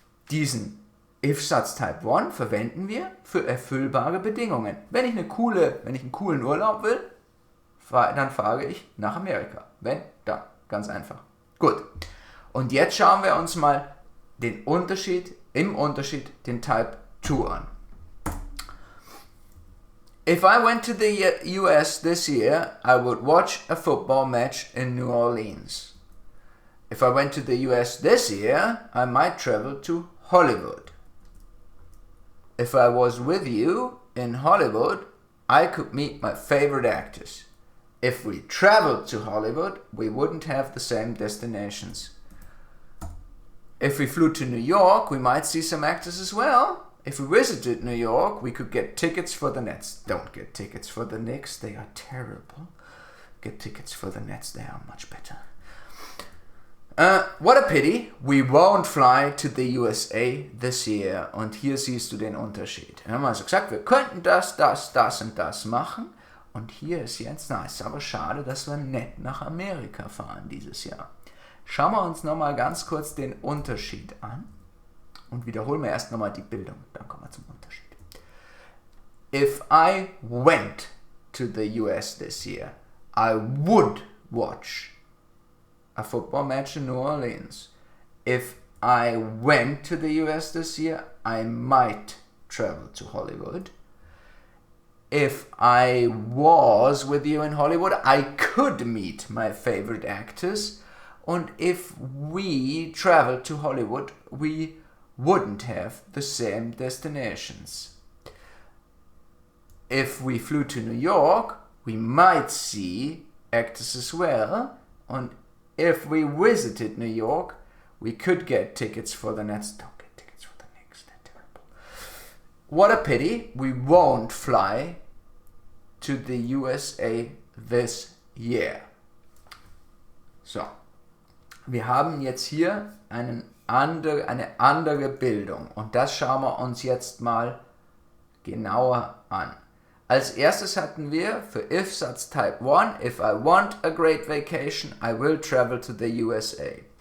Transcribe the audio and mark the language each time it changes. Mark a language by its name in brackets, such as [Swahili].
[German] Diesen If-Satz Type 1 verwenden wir für erfüllbare Bedingungen. Wenn ich einen coolen Urlaub will, dann fahre ich nach Amerika. Wenn, dann. Ganz einfach. Gut. Und jetzt schauen wir uns mal den Unterschied, den Type 2 an. [English] If I went to the US this year, I would watch a football match in New Orleans. If I went to the US this year, I might travel to Hollywood. If I was with you in Hollywood, I could meet my favorite actors. If we traveled to Hollywood, we wouldn't have the same destinations. If we flew to New York, we might see some actors as well. If we visited New York, we could get tickets for the Nets. Don't get tickets for the Knicks, they are terrible. Get tickets for the Nets, they are much better. What a pity, we won't fly to the USA this year. [German] Und hier siehst du den Unterschied. Wir haben also gesagt, wir könnten das und das machen. Und hier ist jetzt, ist aber schade, dass wir nicht nach Amerika fahren dieses Jahr. Schauen wir uns nochmal ganz kurz den Unterschied an. Und wiederholen wir erst nochmal die Bildung. Dann kommen wir zum Unterschied. [English] If I went to the US this year, I would watch a football match in New Orleans. If I went to the US this year, I might travel to Hollywood. If I was with you in Hollywood, I could meet my favorite actors. Und if we traveled to Hollywood, we wouldn't have the same destinations. If we flew to New York, we might see actors as well. Und if we visited New York, we could get tickets for the Nets. Don't get tickets for the Knicks, they're terrible. What a pity, we won't fly to the USA this year. [German] So, wir haben jetzt hier eine andere Bildung und das schauen wir uns jetzt mal genauer an. Als erstes hatten wir für If-Satz Type 1, [English] if I want a great vacation, I will travel to the USA.